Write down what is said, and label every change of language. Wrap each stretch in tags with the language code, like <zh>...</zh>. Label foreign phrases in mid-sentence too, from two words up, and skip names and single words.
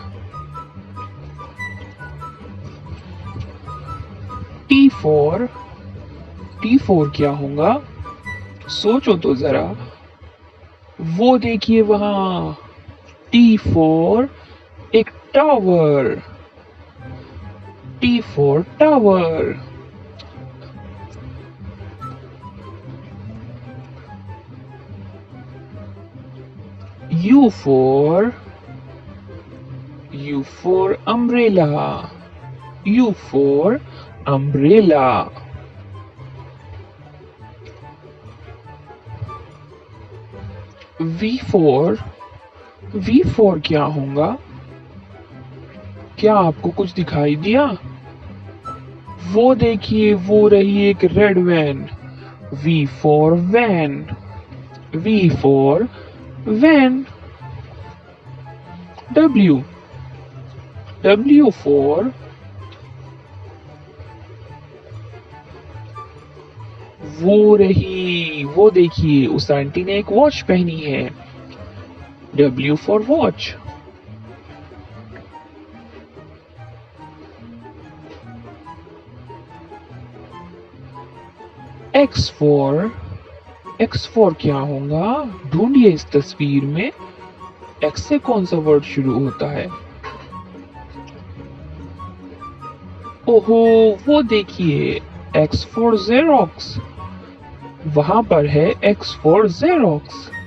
<en>T for</en> <hi>क्या होगा? सोचो तो जरा. वो देखिए वहां</hi> <en>T for</en> <hi>एक टावर.</hi> <en>T for tower. U for umbrella. U for umbrella. V for</en> <hi>क्या होगा? क्या आपको कुछ दिखाई दिया? वो देखिए वो रही एक</hi> <en>red van. V for van. V for van. W for</en> <hi>वो देखिए उस आंटी ने एक वॉच पहनी है.</hi> <en>W for watch. X for</en> <hi>क्या होगा? ढूंढिए इस तस्वीर में X से कौन सा वर्ड शुरू होता है? ओहो, वो देखिए,</hi> <en>X for Xerox.</en> <hi>वहां पर है</hi> <en>X for Xerox.</en>